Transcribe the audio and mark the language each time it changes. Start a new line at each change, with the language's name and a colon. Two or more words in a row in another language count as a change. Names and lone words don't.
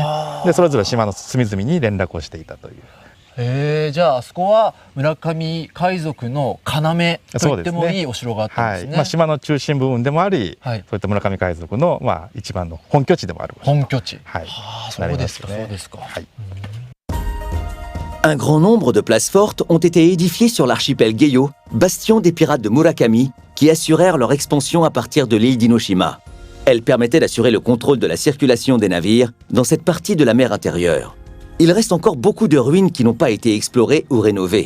Japanese: でそれぞれ島の隅々に連絡をしていたという。じゃああそこは村上海賊の要と言ってもいいお城があったんですね。島の中心部分でもあり、そういった村上海賊の一番の本拠地でもある。本拠地。はい。そうですか、そうですか。
French: Un grand nombre de places fortes ont été édifiées sur l'archipel Geio, bastion des pirates de Murakami, qui assurèrent leur expansion à partir de l'île d'Inoshima. Elles permettaient d'assurer le contrôle de la circulation des navires dans cette partie de la mer intérieure. Il reste encore beaucoup de ruines qui n'ont pas été explorées ou rénovées.